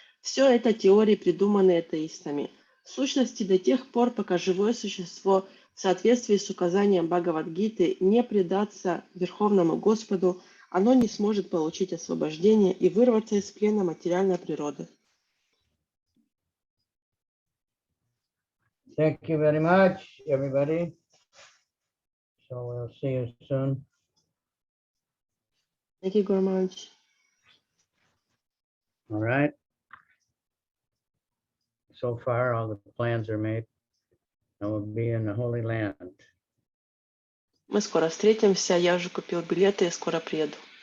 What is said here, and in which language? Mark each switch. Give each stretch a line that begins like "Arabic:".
Russian: Все это теории, придуманные атеистами. В сущности, до тех пор, пока живое существо в соответствии с указанием Бхагавад-гиты не предаться Верховному Господу, оно не сможет получить освобождение и вырваться из плена материальной природы.
English: Thank you very much, everybody. So we'll see you soon. Thank you, Guru Maharaj. All right. So far, all the plans are made. And we'll be in the Holy Land.
Russian: Мы скоро встретимся, я уже купил билеты и скоро приеду.